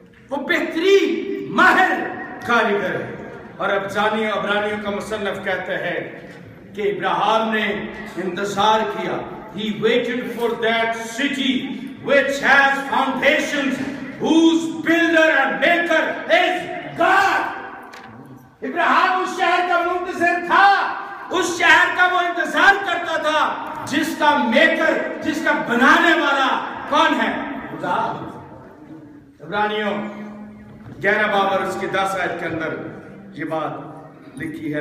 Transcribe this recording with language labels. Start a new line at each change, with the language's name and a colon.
Urdu: وہ بہترین ماہر کاریگر ہے. اور عبرانیوں کا مصنف کہتا ہے کہ ابراہیم نے انتظار کیا.
English: He waited for that city which has foundations, whose builder and maker is God.
Urdu: ابراہیم اس شہر کا منتظر تھا, اس شہر کا وہ انتظار کرتا تھا جس کا میکر, جس کا بنانے والا کون ہے؟ خدا. عبرانیوں 11 باب اور اس کی 10 آیت کے اندر یہ بات لکھی ہے.